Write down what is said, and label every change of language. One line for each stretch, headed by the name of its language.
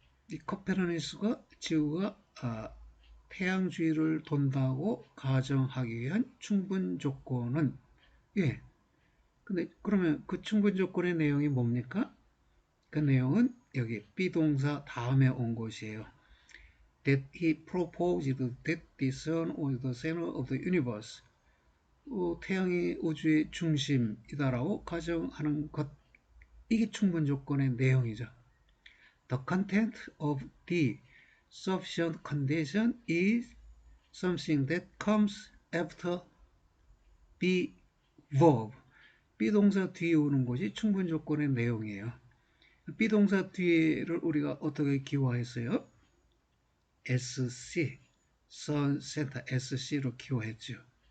Korean: 이 코페르니쿠스가 지구가 태양 주위를 돈다고 가정하기 위한 충분 조건은 예. 근데 그러면 그 충분 조건의 내용이 뭡니까? 그 내용은 여기 비동사 다음에 온 것이에요.
English: That he proposed that the sun was the center of the universe.
Korean: 태양이 우주의 중심이다라고 가정하는 것. 이게 충분 조건의 내용이죠.
English: The content of the sufficient condition is something that comes after the verb.
Korean: 비동사 뒤에 오는 것이 충분 조건의 내용이에요. 비동사 뒤를 우리가 어떻게 기호했어요? SC, Sun Center SC로 기호했죠.